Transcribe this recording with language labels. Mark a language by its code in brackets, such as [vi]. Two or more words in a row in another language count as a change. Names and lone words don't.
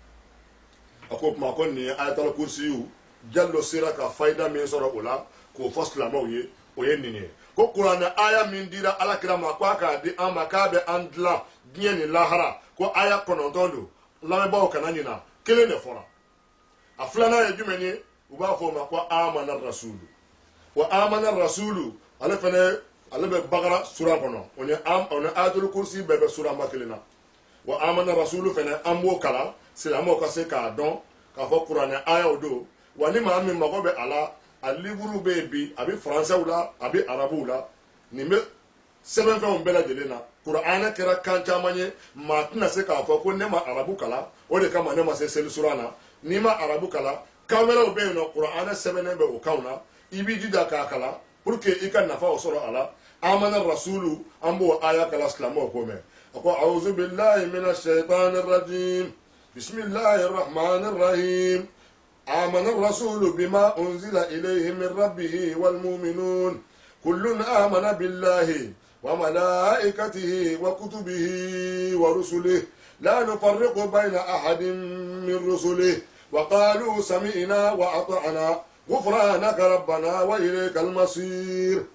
[bm] a ko o tuma ko nin ye ayatal kursiyu jalo sera ka fayida min sɔrɔ o la k'o fɔ silamɛw ye o ye nin ye ko kuranɛ aya min dira alakira ma ko a k'a di an ma k'a bɛ an dilan diɲɛ ni lahara ko aya 9 don lamɛnbaaw kana ɲina kelen de fɔra a filanan ye jumɛn ye u b'a fɔ o ma ko [ar] آمن الرسول وآمن الرسول [bm] ale fɛnɛ ale bɛ bagara sura kɔnɔ o ni ayatul kursi bɛɛ bɛ suraba kelen na wa [ar] آمن الرسول [bm] fɛnɛ an b'o kalan silamɛw ka se k'a dɔn k'a fɔ kuranɛ ayaw don wa ni maa min mago bɛ a la a livuru bɛ yen bi a bɛ faransɛw la a bɛ arabuw la nin bɛ sɛbɛnfɛnw bɛɛ lajɛlen na kuranɛ kɛra kan caman ye maa tɛna se k'a fɔ ko ne ma arabu kalan o de kama ne ma se selisura na n'i ma arabu kalan kan wɛrɛw bɛ yen nɔ kuranɛ sɛbɛnnen bɛ o kanw na i b'i jija k'a kalan [fr] pour que [bm] i ka nafa o sɔrɔ a la [ar] آمن الرسول [bm] an b'o aya kalan silamɛw ko mɛn a ko [ar] أعوذ بالله من الشيطان الرجيم بسم الله الرحمن الرحيم آمن الرسول بما أنزل إليه من ربه والمؤمنون كل آمن بالله وملائكته وكتبه ورسله لا نفرق بين أحد من رسله وقالوا سمعنا وأطعنا غفرانك ربنا وإليك المصير